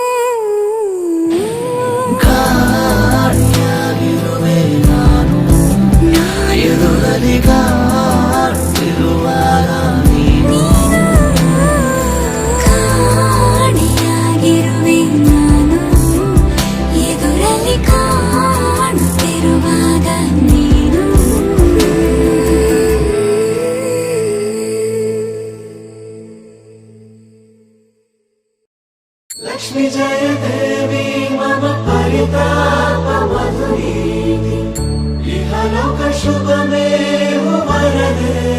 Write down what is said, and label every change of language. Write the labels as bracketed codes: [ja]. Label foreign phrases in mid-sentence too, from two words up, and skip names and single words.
[kn] ಕಾಣಿಯಾಗಿರುವೆ ನಾನು ಎದುರಲಿ ಕಾಣುತ್ತಿರುವಾಗ ನೀನು ಕಾಣಿಯಾಗಿರುವೆ ನಾನು ಎದುರಲ್ಲಿ ಕಾಣುತ್ತಿರುವಾಗ ನೀನು [sa] लक्ष्मी जय देवी मम परिताप मधुरीति इहलोक शुभमेव वरदे